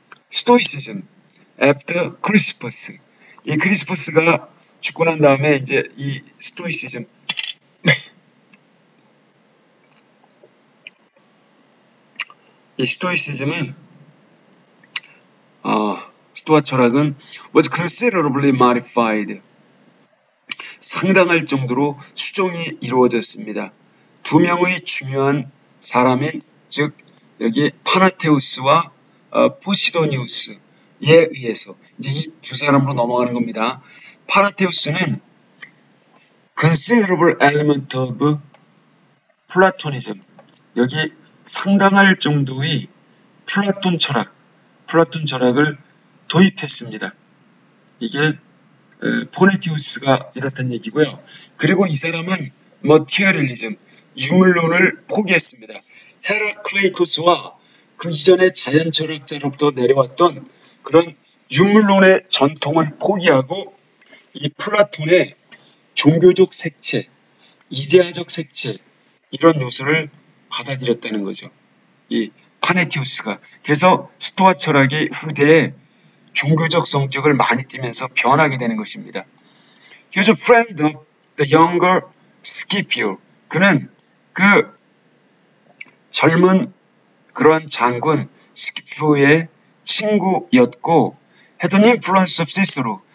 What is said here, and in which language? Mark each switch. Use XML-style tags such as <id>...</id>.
<ko>스토이시즘, after 크리스포스. 이 크리스포스가 죽고 난 다음에 이제 이 스토이시즘, 이 스토이시즘은 스토아 철학은</ko> <en>was considerably modified.</en> <ko>상당할 정도로 수정이 이루어졌습니다. 두 명의 중요한 사람인, 즉 여기 파나테우스와 포시도니우스에 의해서 이제 이 두 사람으로 넘어가는 겁니다. 파나테우스는</ko> <en>considerable element of</en> <ko>플라토니즘, 여기 상당할 정도의 플라톤 철학을 도입했습니다. 이게 포네티우스가 이렇단 얘기고요. 그리고 이 사람은 머티어리얼리즘, 유물론을 포기했습니다. 헤라클레이토스와 그 이전의 자연 철학자로부터 내려왔던 그런 유물론의 전통을 포기하고 이 플라톤의 종교적 색채, 이데아적 색채, 이런 요소를 받아들였다는 거죠. 이 파네티우스가. 그래서 스토아 철학이 후대에 종교적 성격을 많이 띠면서 변하게 되는 것입니다.</ko> <en>He was a friend of the younger Scipio.</en> <ko>그는 그 젊은 그러한 장군 스키피오의 친구였고</ko> <en>had an influence of Cicero.</en>